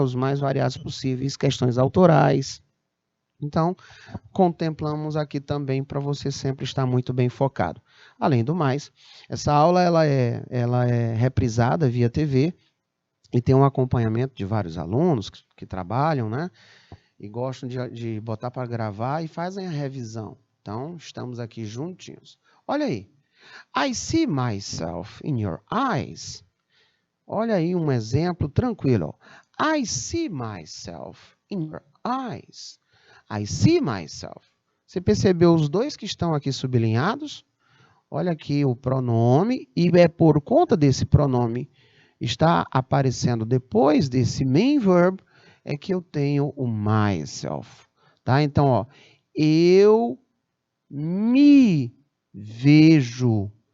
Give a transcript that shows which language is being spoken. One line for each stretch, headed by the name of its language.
Portuguese: Os mais variados possíveis, questões autorais. Então, contemplamos aqui também para você sempre estar muito bem focado. Além do mais, essa aula ela é reprisada via TV e tem um acompanhamento de vários alunos que trabalham, né? E gostam de botar para gravar e fazem a revisão. Então, estamos aqui juntinhos. Olha aí.
English: I see myself in your eyes.
Portuguese: Olha aí um exemplo tranquilo.
English: I see myself in your eyes. I see myself.
Portuguese: Você percebeu os dois que estão aqui sublinhados? Olha aqui o pronome, e é por conta desse pronome está aparecendo depois desse main verb, é que eu tenho o myself. Tá? Então, ó, eu me vejo.